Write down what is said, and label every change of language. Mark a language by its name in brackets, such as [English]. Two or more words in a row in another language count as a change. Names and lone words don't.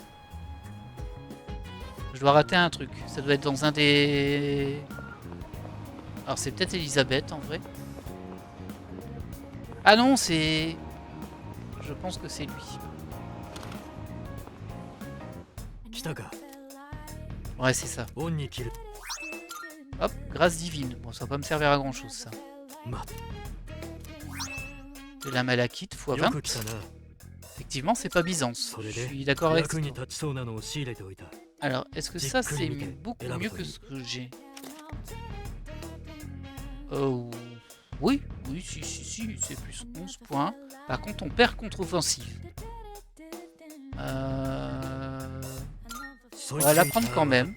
[French] Je dois rater un truc. Ça doit être dans un des... Alors c'est peut-être Elisabeth en vrai. Ah non, c'est... Je pense que c'est lui. [Japanese] 来たか。 [French] Ouais, c'est ça. [Japanese] 恩に切る。 [French] Hop, grâce divine. Bon, ça va pas me servir à grand chose ça. [Japanese] ま、 [French] De la malachite x [Japanese] よ [French] 20. [Japanese] く来たな。 [French] Effectivement, c'est pas Byzance. Je suis d'accord avec [Japanese] 役に [French] toi. [Japanese] 立ちそうなのを仕入れておいた。 [French] Alors, est-ce que ça, c'est beaucoup mieux que ce que j'ai? Oui, si, c'est plus 11 points. Par contre, on perd contre-offensive. On va la prendre quand même.